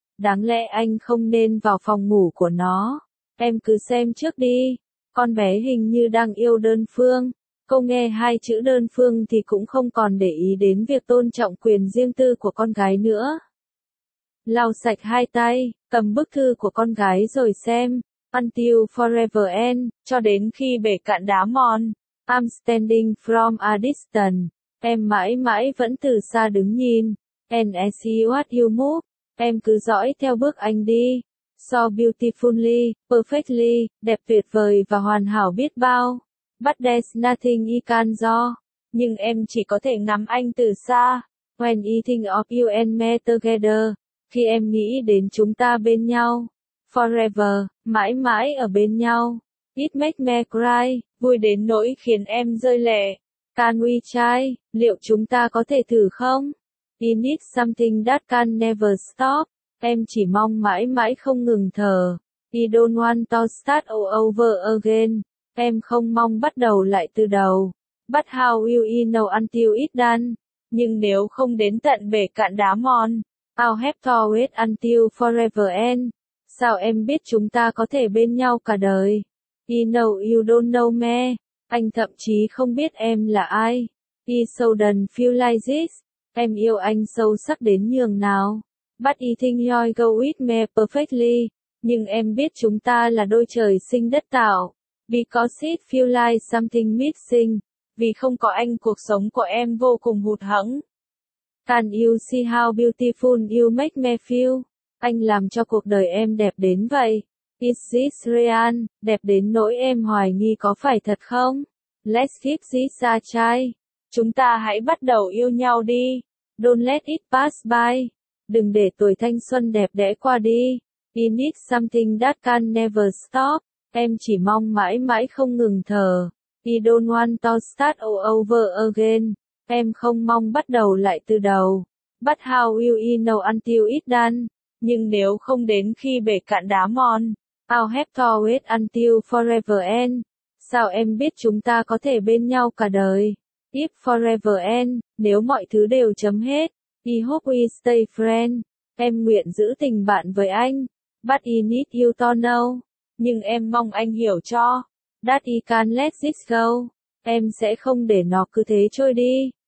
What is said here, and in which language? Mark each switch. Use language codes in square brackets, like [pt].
[vi] Đáng lẽ anh không nên vào phòng ngủ của nó. Em cứ xem trước đi. Con bé hình như đang yêu đơn phương. cô nghe hai chữ đơn phương thì cũng không còn để ý đến việc tôn trọng quyền riêng tư của con gái nữa. Lau sạch hai tay, cầm bức thư của con gái rồi xem. [en] Until forever end, [vi] cho đến khi bể cạn đá mòn. [en] I'm standing from a distance. [vi] Em mãi mãi vẫn từ xa đứng nhìn. [en] And I see what you move. [vi] Em cứ dõi theo bước anh đi. [en] So beautifully, perfectly, [vi] đẹp tuyệt vời và hoàn hảo biết bao. [en] But there's nothing I can do. [vi] Nhưng em chỉ có thể ngắm anh từ xa. [en] When I think of you and me together. [vi] Khi em nghĩ đến chúng ta bên nhau. [en] Forever, [vi] mãi mãi ở bên nhau. [en] It makes me cry, [vi] vui đến nỗi khiến em rơi lệ. [en] Can we try, [vi] liệu chúng ta có thể thử không? [en] I need something that can never stop. [vi] Em chỉ mong mãi mãi không ngừng thở. [en] I don't want to start all over again. [vi] Em không mong bắt đầu lại từ đầu. [en] But how will you know until it's done? [vi] Nhưng nếu không đến tận bể cạn đá mòn. [en] I'll have to wait until forever end. [vi] Sao em biết chúng ta có thể bên nhau cả đời? [en] I know you don't know me. [vi] Anh thậm chí không biết em là ai. [en] I sudden feel like this. [vi] Em yêu anh sâu sắc đến nhường nào. [en] But I think you'll go with me perfectly. [vi] Nhưng em biết chúng ta là đôi trời sinh đất tạo. [en] Because it feel like something missing. [vi] Vì không có anh cuộc sống của em vô cùng hụt hẫng. [en] Can you see how beautiful you make me feel? [vi] Anh làm cho cuộc đời em đẹp đến vậy. [en] Is this real? [vi] Đẹp đến nỗi em hoài nghi có phải thật không? [en] Let's keep this a try. [vi] Chúng ta hãy bắt đầu yêu nhau đi. [en] Don't let it pass by. [vi] Đừng để tuổi thanh xuân đẹp đẽ qua đi. [en] I need something that can never stop. [vi] Em chỉ mong mãi mãi không ngừng thở. [en] I don't want to start all over again. [vi] Em không mong bắt đầu lại từ đầu. [en] But how will you know until it's done? [vi] Nhưng nếu không đến khi bể cạn đá mòn. [en] I'll have to wait until forever end. [vi] Sao em biết chúng ta có thể bên nhau cả đời? [en] If forever end, [vi] nếu mọi thứ đều chấm hết. [en] I hope we stay friends. [vi] Em nguyện giữ tình bạn với anh. [en] But I need you to know. [vi] Nhưng em mong anh hiểu cho. [en] That I can't let this go. [vi] Em sẽ không để nó cứ thế trôi đi.